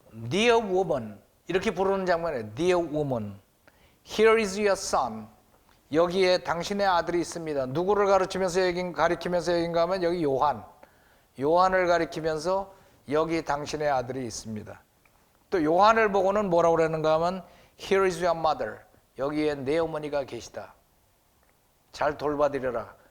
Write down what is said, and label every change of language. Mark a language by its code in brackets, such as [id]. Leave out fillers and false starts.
[en] Dear woman [ko] 이렇게 부르는 장면이에요. [en] Dear woman, here is your son. [ko] 여기에 당신의 아들이 있습니다. 누구를 가리키면서 여긴가 하면 여기 요한을 가리키면서 여기 당신의 아들이 있습니다. 또 요한을 보고는 뭐라고 그러는가 하면 [en] Here is your mother. [ko] 여기에 내 어머니가 계시다. 잘 돌봐드려라.